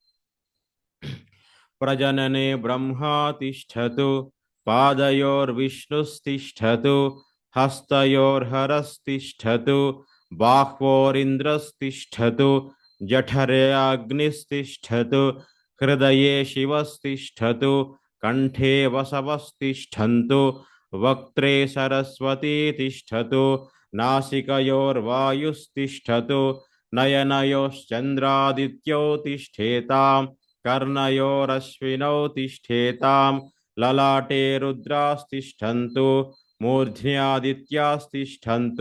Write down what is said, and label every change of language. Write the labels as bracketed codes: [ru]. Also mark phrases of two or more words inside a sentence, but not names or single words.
[sa] ప్రజననే బ్రహ్మా తిష్ఠతు పాదయోర్విష్ణుస్తిష్ఠతు హస్తయోర్హరస్తిష్ఠతు బాహ్వోరింద్రస్తిష్ఠతు జఠరే అగ్నిస్తిష్ఠతు हृदये शिवस्तिष्ठतु कंठे वसवस्तिष्ठन्तु वक्त्रे सरस्वती तिष्ठतु नासिकयोर्वायुस्तिष्ठतु नयनयोश्चन्द्रादित्यो तिष्ठेताम् कर्णयोरश्विनौ तिष्ठेताम् ललाटे रुद्रास्तिष्ठन्तु मूर्ध्न्यादित्यास्तिष्ठन्तु